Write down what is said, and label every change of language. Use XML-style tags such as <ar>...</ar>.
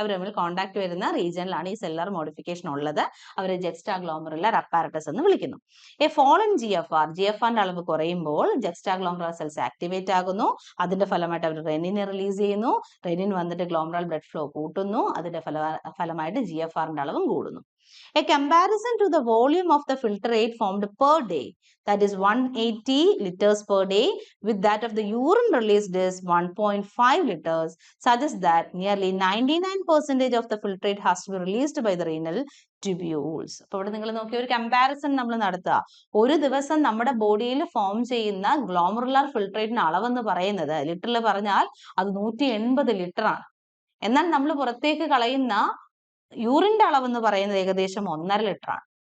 <ml>അവർ തമ്മിൽ കോണ്ടാക്ട് വരുന്ന റീജിയനിലാണ് ഈ സെല്ലുലാർ മോഡിഫിക്കേഷൻ ഉള്ളത്. അവരെ ജക്സ്റ്റാഗ്ലോമറുലാർ അപ്പാരറ്റസ് എന്ന് വിളിക്കുന്നു. എ ഫോളൻ GFRന്റെ അളവ് കുറയുമ്പോൾ ജക്സ്റ്റാഗ്ലോമറുലാർ സെൽസ് ആക്ടിവേറ്റ് ആകുന്നു. അതിന്റെ ഫലമായിട്ട് അവർ റെനിനെ റിലീസ് ചെയ്യുന്നു. റെനിൻ വന്നിട്ട് ഗ്ലോമറുലാർ ബ്ലഡ് ഫ്ലോ കൂട്ടുന്നു. അതിന്റെ ഫലമായിട്ട് GFRന്റെ അളവും കൂടുന്നു.</ml> <en>A comparison to the volume of the filtrate formed per day, that is 180 liters per day, with that of the urine released is 1.5 liters, suggests that nearly 99% of the filtrate has to be released by the renal tubules.</en> <ml>അപ്പോൾ ഇവിടെ നിങ്ങൾ നോക്കിയ ഒരു comparison നമ്മൾ നടത്തുക. ഒരു ദിവസം നമ്മുടെ ബോഡിയിൽ ഫോം ചെയ്യുന്ന ഗ്ലോമറുലാർ ഫിൽട്രേറ്റിന് അളവെന്ന് പറയുന്നത് ലിറ്ററിൽ പറഞ്ഞാൽ അത് 180 ലിറ്റർ ആണ്. എന്നാൽ നമ്മൾ പുറത്തേക്ക് കളയുന്ന യൂറിന്റെ അളവെന്ന് പറയുന്നത് ഏകദേശം 1.5 ലിറ്റർ ആണ്.</ml>